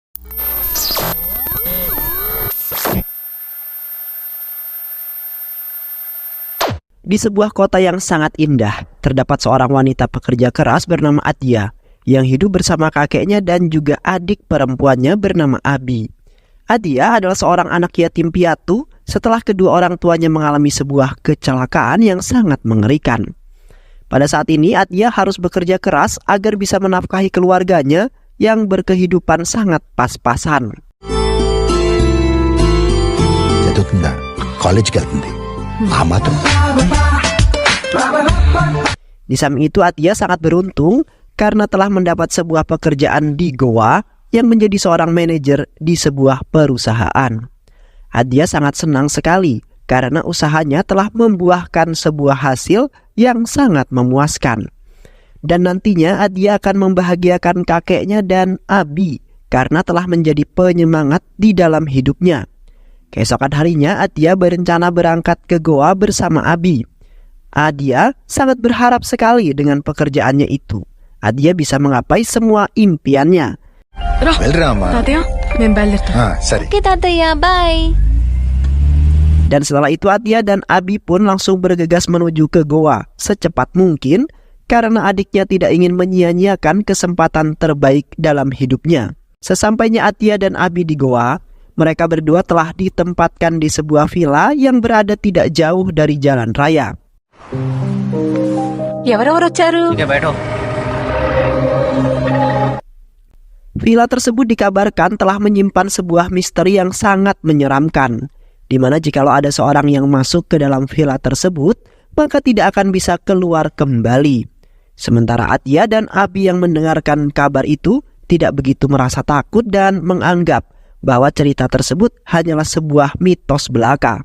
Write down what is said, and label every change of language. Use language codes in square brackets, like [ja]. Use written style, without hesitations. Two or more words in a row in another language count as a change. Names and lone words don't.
[id] Di sebuah kota yang sangat indah, terdapat seorang wanita pekerja keras bernama Atia yang hidup bersama kakeknya dan juga adik perempuannya bernama Abi. Atia adalah seorang anak yatim piatu setelah kedua orang tuanya mengalami sebuah kecelakaan yang sangat mengerikan. Pada saat ini Atia harus bekerja keras agar bisa menafkahi keluarganya yang berkehidupan sangat pas-pasan. [te] చదువుతుందా కాలేజ్కి వెళ్తుంది ఆ మాత్రం. [id] Di samping itu Atia sangat beruntung karena telah mendapat sebuah pekerjaan di Goa yang menjadi seorang manajer di sebuah perusahaan. Atia sangat senang sekali karena usahanya telah membuahkan sebuah hasil yang sangat memuaskan. Dan nantinya Atia akan membahagiakan kakeknya dan Abi karena telah menjadi penyemangat di dalam hidupnya. Keesokan harinya Atia berencana berangkat ke Goa bersama Abi. Atia sangat berharap sekali dengan pekerjaannya itu. Atia bisa menggapai semua impiannya. [te] వెళ్ళరా అమ్మా. మేము బయలుదేరుతాం. సరే. ఓకే తాతయ్య, bye. [id] Dan setelah itu Atia dan Abi pun langsung bergegas menuju ke Goa secepat mungkin karena adiknya tidak ingin menyia-nyiakan kesempatan terbaik dalam hidupnya. Sesampainya Atia dan Abi di Goa, mereka berdua telah ditempatkan di sebuah villa yang berada tidak jauh dari jalan raya. [te] ఎవరెవరు వచ్చారు? [id] Villa tersebut dikabarkan telah menyimpan sebuah misteri yang sangat menyeramkan, di mana jikalau ada seorang yang masuk ke dalam villa tersebut, maka tidak akan bisa keluar kembali. Sementara Atia dan Abi yang mendengarkan kabar itu tidak begitu merasa takut dan menganggap bahwa cerita tersebut hanyalah sebuah mitos belaka.